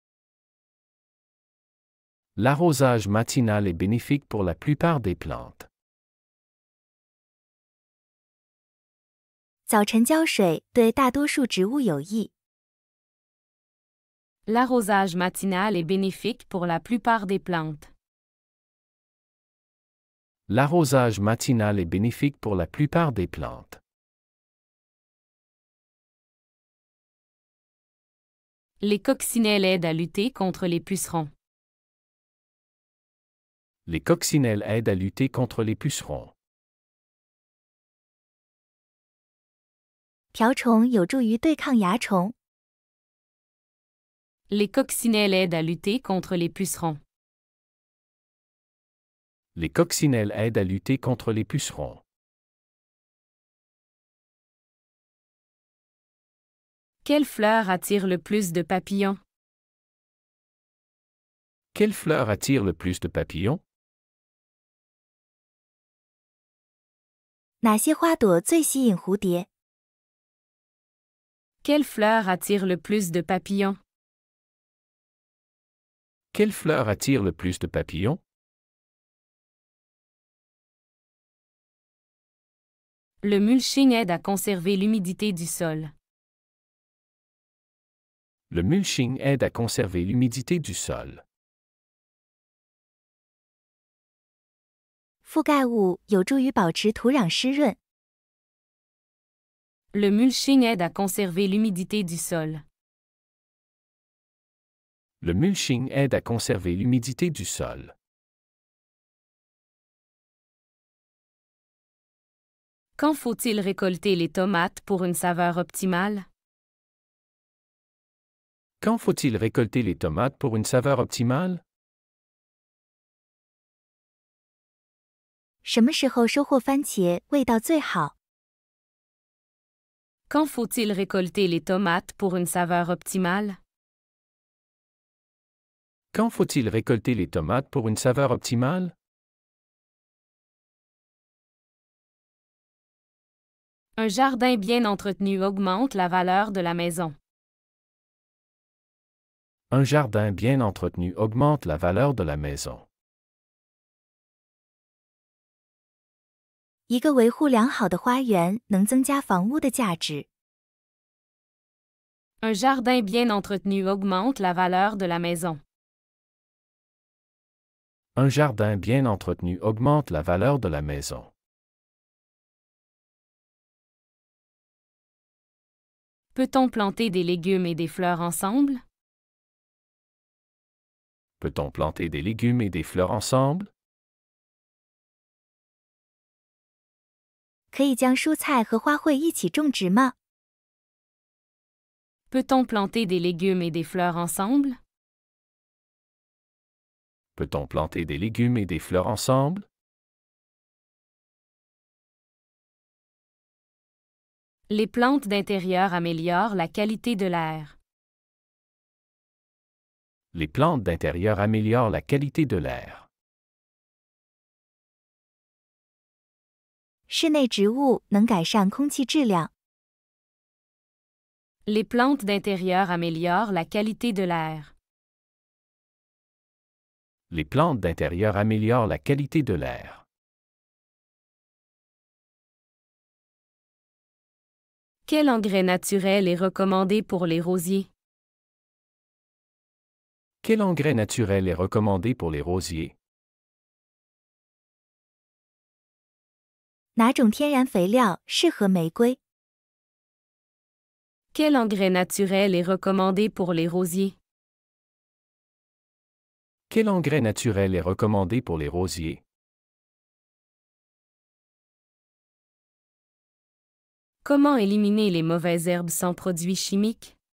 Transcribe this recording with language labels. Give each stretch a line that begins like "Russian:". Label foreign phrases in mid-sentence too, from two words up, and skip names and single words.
French: L'arrosage matinal est bénéfique pour la plupart des plantes.
Chinese: 早晨浇水对大多数植物有益。
French: L'arrosage matinal est bénéfique pour la plupart des plantes. L'arrosage matinal est bénéfique pour la plupart des plantes. Les coccinelles aident à lutter contre les pucerons. Les coccinelles aident à lutter contre les pucerons.
Chinese: 瓢虫有助于对抗蚜虫。
French: Les coccinelles aident à lutter contre les pucerons. Les coccinelles aident à lutter contre les pucerons. Quelle fleur attire le plus de papillons? Quelle fleur attire le plus de papillons?
Chinese: 哪些花朵最吸引蝴蝶？
French: Quelle fleur attire le plus de papillons? Quelle fleur attire le plus de papillons? Le mulching aide à conserver l'humidité du sol. Le mulching aide à conserver l'humidité du sol.
Chinese: 覆盖物有助于保持土壤湿润。
French: Le mulching aide à conserver l'humidité du sol. Le mulching aide à conserver l'humidité du sol. Quand faut-il récolter les tomates pour une saveur optimale? Quand faut-il récolter les tomates pour une saveur optimale?
Chinese: 什么时候收获番茄味道最好？
French: Quand faut-il récolter les tomates pour une saveur optimale? Quand faut-il récolter les tomates pour une saveur optimale? Un jardin bien entretenu augmente la valeur de la maison. Un jardin bien entretenu augmente la valeur de la maison.
Chinese: 一个维护良好的花园能增加房屋的价值。
French: Un jardin bien entretenu augmente la valeur de la maison. Un jardin bien entretenu augmente la valeur de la maison. Peut-on planter des légumes et des fleurs ensemble? Peut-on planter des légumes et des fleurs ensemble?
Chinese: 可以将蔬菜和花卉一起种植吗？
French: Peut-on planter des légumes et des fleurs ensemble? Peut-on planter des légumes et des fleurs ensemble? Les plantes d'intérieur améliorent la qualité de l'air. Les plantes d'intérieur améliorent la qualité de l'air.
Chinese: 室内植物能改善空气质量。
French: Les plantes d'intérieur améliorent la qualité de l'air. Les plantes d'intérieur améliorent la qualité de l'air. Quel engrais naturel est recommandé pour les rosiers? Quel engrais naturel est recommandé pour les rosiers?
Chinese: 哪种天然肥料适合玫瑰？
French: Quel engrais naturel est recommandé pour les rosiers? Quel engrais naturel est recommandé pour les rosiers? Comment éliminer les mauvaises herbes sans produits chimiques?